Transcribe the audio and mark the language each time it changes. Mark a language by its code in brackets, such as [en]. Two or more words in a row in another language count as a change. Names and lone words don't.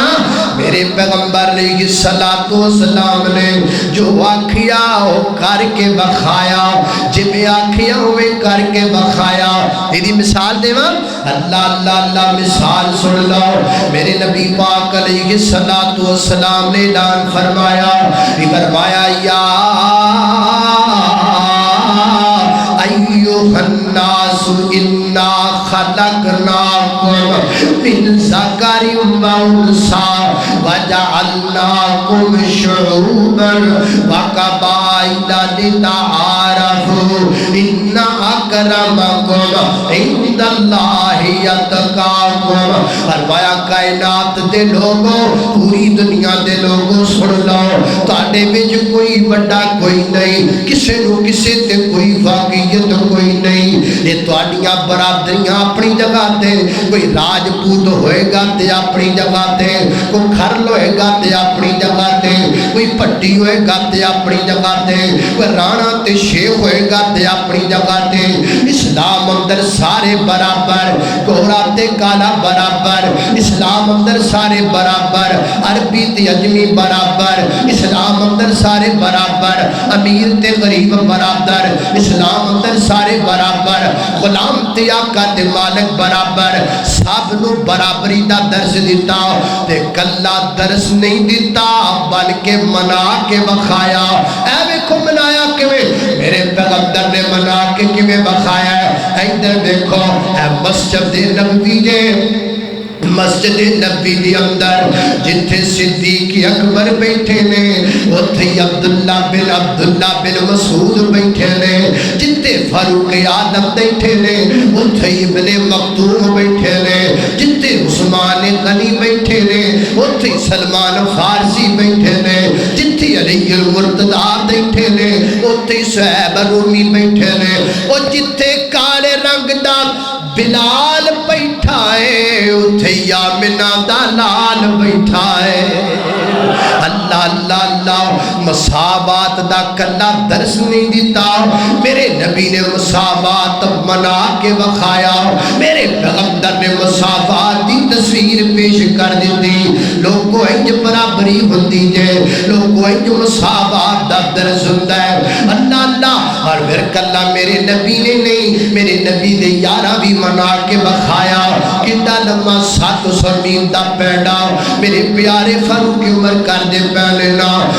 [pa] میرے پیغمبر [ar] علیہ السلام [pa] نے جو آکھیا وہ کر کے بخایا، جب آکھیا ہوئے کر کے بخایا۔ یہ مثال دے ماں، اللہ مثال سن لو۔ [ur] میرے نبی پاک علیہ السلام نے اعلان فرمایا، [ar] یا ایوہ الناس انا خلقناکم من ذکر و انثی وجعلناکم شعوبا وقبائل لتعارفوا ان اکرمکم عند اللہ اتقاکم. [pa] فرمایا کائنات دے لوگوں، پوری دنیا دے لوگوں سن لو، تواڈے وچ کوئی بڑا کوئی نہیں، کسے نو کسے تے کوئی واقعیت کوئی نہیں. یہ تواڈیاں برادریاں اپنی جگہ تے، کوئی راجپوت ہوئے گا تے اپنی جگہ تے، کوئی کھرل ہوئے گا تے اپنی جگہ تے، کوئی پٹی ہوئے گا تے اپنی جگہ تے، کوئی رانا تے شیخ ہوئے گا تے اپنی جگہ تے. اسلام اندر سارے برابر، گورا تے کالا برابر، اسلام اندر سارے برابر، عربی تے اجمی برابر، اسلام اندر سارے برابر، امیر تے غریب برابر، اسلام اندر سارے برابر، غلام تے آقا تے مالک برابر. سب نو برابری دا درس دیتا تے کلا درس نہیں دیتا بلکہ منا کے بخایا. اے ویکھو منایا کیویں؟ میرے پیغمبر نے منا کے کیویں بخایا ہے. ادھر دیکھو اے مسجد نبوی جے، مسجد نبی دی اندر جتھے صدیق اکبر بیٹھے نے، اتھے عبداللہ بن مسعود بیٹھے نے، جتھے فاروق اعظم بیٹھے نے، اتھے ابن مکتوم بیٹھے نے، جتھے عثمان غنی بیٹھے نے، اتھے سلمان فارسی بیٹھے نے، جتھے علی المرتضیٰ بیٹھے نے، اتھے صہیب رومی بیٹھے نے، اور جتھے کالے رنگ دا بلال بیٹھا ہے، اتھے یامنہ دا لال بیٹھا ہے. اللہ اللہ اللہ، مساوات دا کلا درس نہیں دیتا. میرے نبی نے مساوات منا کے بخایا، میرے پیغمبر نے مساوات دی تصویر پیش کر دیتی. لوگوں انج برابری ہوندی جے، لوگوں انج مساوات دا درس ہوندا ہے. اللہ اللہ، اور پھر کلا میرے نبی نے نہیں، میرے نبی نے یارہ بھی منا کے بخایا. کڈا لمبا 700 میل دا پیڑا میرے پیارے فاروق عمر کر دے پہلے نا.